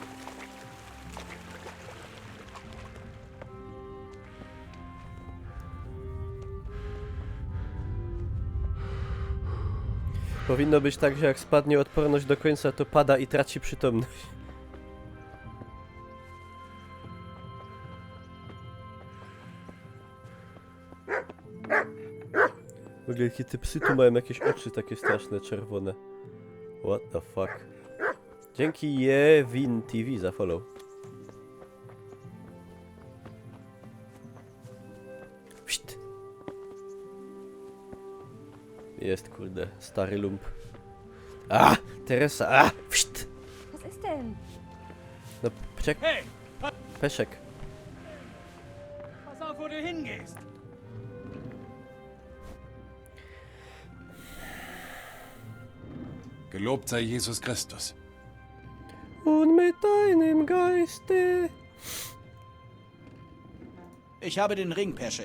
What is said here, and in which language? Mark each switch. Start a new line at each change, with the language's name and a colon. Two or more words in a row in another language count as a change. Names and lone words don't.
Polish: Powinno być tak, że jak spadnie odporność do końca, to pada i traci przytomność. W ogóle jakie te psy tu mają jakieś oczy takie straszne, czerwone.
English: What the fuck.
Polish: Dzięki Jewin TV za follow. Pszt. Jest, kurde, stary lump. A! Teresa, a! Pszt.
German: Was ist denn?
Polish: No, czek. Peszek.
German: Pass auf, wo du hingehst. Gelobt sei Jesus Christus. Und mit deinem Geiste. Ich habe den Ring, Peschek.